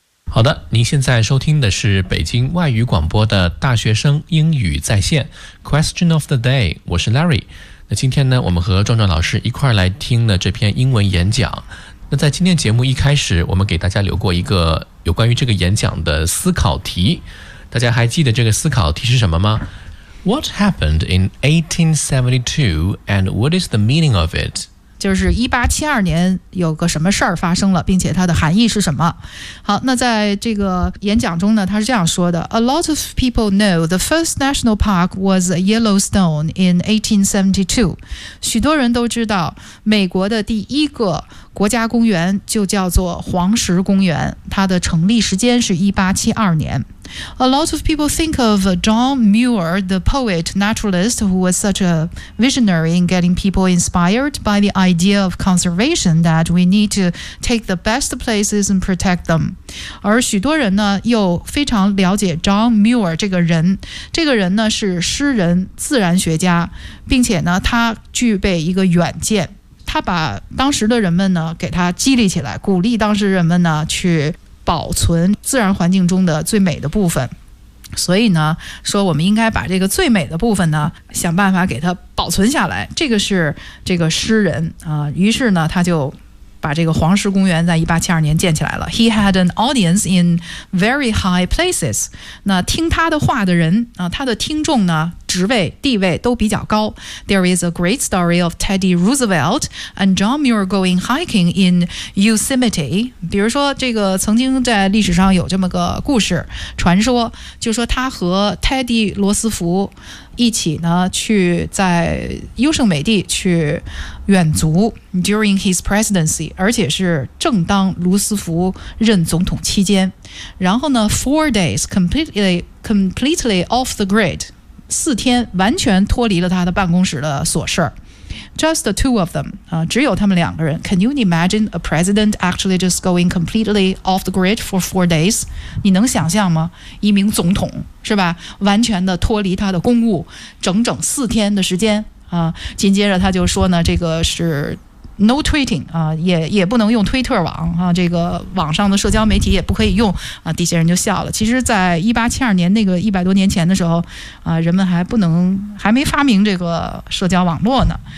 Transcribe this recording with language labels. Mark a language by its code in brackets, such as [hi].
[zh] 好的，您现在收听的是北京外语广播的大学生英语在线 Question of the Day， 我是 Larry。那今天呢，我们和壮壮老师一块来听了这篇英文演讲。那在今天节目一开始，我们给大家留过一个有关于这个演讲的思考题，大家还记得这个思考题是什么吗？ [en] What happened in 1872 and what is the meaning of it? [zh] 就是1872年有个什么事儿发生了，并且它的含义是什么。好，那在这个演讲中呢，他是这样说的， [en] A lot of people know the first national park was Yellowstone in 1872. [zh] 许多人都知道美国的第一个国家公园就叫做黄石公园，它的成立时间是1872年。 [en] A lot of people think of John Muir, the poet naturalist who was such a visionary in getting people inspired by the idea of conservation that we need to take the best places and protect them. [zh] 而许多人呢又非常了解 John Muir 这个人，这个人呢是诗人、自然学家，并且呢他具备一个远见，他把当时的人们呢给他激励起来，鼓励当时人们呢去保存自然环境中的最美的部分，所以呢说我们应该把这个最美的部分呢想办法给它保存下来，这个是这个诗人于是呢他就把这个黄石公园在1872年建起来了。 [en] He had an audience in very high places. [zh] 那听他的话的人他的听众呢职位地位都比较高。 [en] There is a great story of Teddy Roosevelt and John Muir going hiking in Yosemite. [zh] 比如说这个曾经在历史上有这么个故事传说，就说他和 Teddy 罗斯福一起呢去在优胜美地去远足 [en] during his presidency， [zh] 而且是正当卢斯福任总统期间，然后呢 [en] four days completely off the grid， [zh] 四天完全脱离了他的办公室的琐事。 [en] Just the two of them, [zh] 只有他们两个人。 [en] Can you imagine a president actually just going completely off the grid for four days? [zh] 你能想象吗？一名总统，是吧？完全的脱离他的公务，整整四天的时间。紧接着他就说呢，这个是 [en] no tweeting, [zh] 也不能用推特网，这个网上的社交媒体也不可以用，底下人就笑了。其实在1872年那个100多年前的时候，人们还没发明这个社交网络呢。